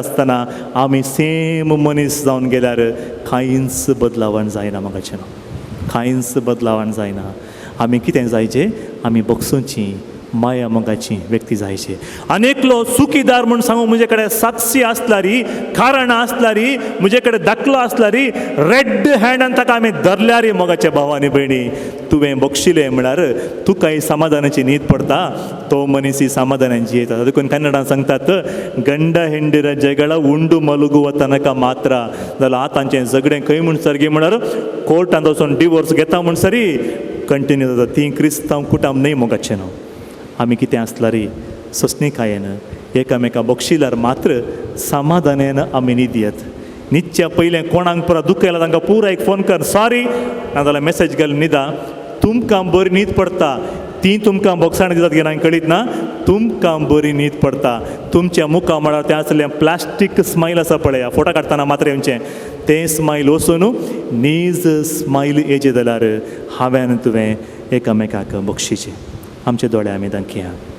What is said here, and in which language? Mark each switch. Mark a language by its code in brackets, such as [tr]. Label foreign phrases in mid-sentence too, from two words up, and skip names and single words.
[kok] आसतना आमी सेम मनीस जावन गेल्यार कांयच बदलावण जायना मोगाचें न्हू कांयच बदलावण जायना आमी कितें जायचें आमी बगसूची माया मोगाची व्यक्ती जायची आनी एकलो सुखीदार म्हूण सांगू म्हजे कडेन साक्षी आसल्यारी कारण आसल्यारी म्हजे कडेन दाखलो आसल्यारी रेड हँडान ताका आमी धरल्यारी मोगाच्या भावांनी भयणी तुवें बक्षिलें म्हळ्यार तुकाय समाधानाची न्हीद पडटा तो मनीस ही समाधानान जियेता देखून कन्नडान सांगतात [kn] ಗಂಡ ಹೆಂಡಿರ ಜಗಳ ಉಂಡು ಮಲಗುವ ತನಕ ಮಾತ್ರ [kok] जाल्यार आतांचें झगडें खंय म्हूण सरगी म्हळ्यार कोर्टांत वचून डिवोर्स घेता म्हूण सरी कंटिन्यू जाता ती क्रिस्तांव कुटुंब न्हय मोगाचें न्हू आमी कितें आसल्यार सोंसणीकायेन एकामेका बक्षिल्यार मात्र समाधानान आमी न्हीद दियत न्हिदच्या पयलें कोणाक पुरा दुख येयला तांकां पुरा एक फोन कर सॉरी नाजाल्यार मेसेज घाल न्हिदा तुमकां बरी न्हीद पडटा ती तुमकां बोगसाण दितात की ना कळीत ना तुमकां बरी न्हीद पडटा तुमच्या मुखां म्हळ्यार तें आसलें [en] plastic smile [kok] आसा पळया फोटो काडटना मात्र येवचें तें स्मायल वचून नीज स्मायल येजे जाल्यार हांवें तुवें एकामेकाक बक्षिचें आमचे दोळे आमी दाखया